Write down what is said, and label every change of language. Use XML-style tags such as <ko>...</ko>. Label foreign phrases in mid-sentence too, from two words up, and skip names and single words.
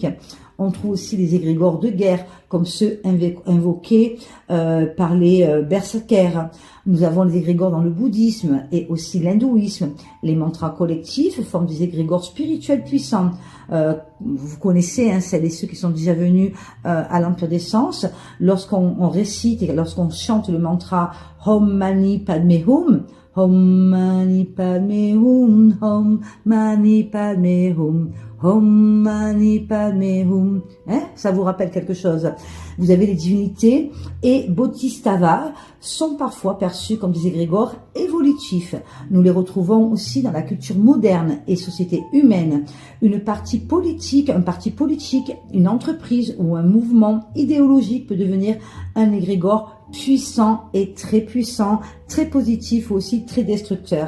<fr>On trouve aussi les égrégores de guerre, comme ceux invoqués par les berserkers. Nous avons les égrégores dans le bouddhisme et aussi l'hindouisme. Les mantras collectifs forment des égrégores spirituels puissants. Vous connaissez celles et ceux qui sont déjà venus à l'Empire des Sens. Lorsqu'on récite et lorsqu'on chante le mantra</fr> <sa>Om Mani Padme Hum, Om Mani Padme Hum, Om Mani Padme Hum, Om Mani Padme Hum.</sa> <fr>Ça vous rappelle quelque chose? Vous avez les divinités et bodhisattvas sont parfois perçus comme des égrégores évolutifs. Nous les retrouvons aussi dans la culture moderne et société humaine. Un parti politique, une entreprise ou un mouvement idéologique peut devenir un égrégore puissant et très positif, aussi très destructeur.</fr>